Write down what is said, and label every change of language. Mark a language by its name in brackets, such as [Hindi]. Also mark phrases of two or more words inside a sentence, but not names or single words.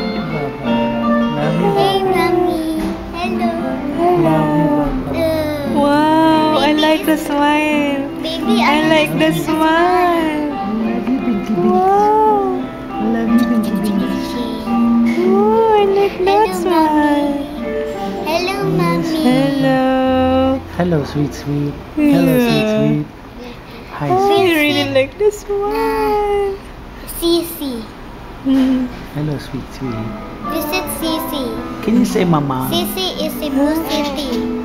[English] Hey, Mommy. Hello. Wow, I like the smile. Baby, I like the smile. Wow. Oh, I like that smile. Hello, Mommy. Hello. Hello, sweet, sweet. Hello, sweet, Yeah. sweet. Hi, Oh, sweet. I really like the smile. Sisi. Hmm. Hello, sweet, sweet. Visit Sisi. Can you say mama? Sisi is Cebu City.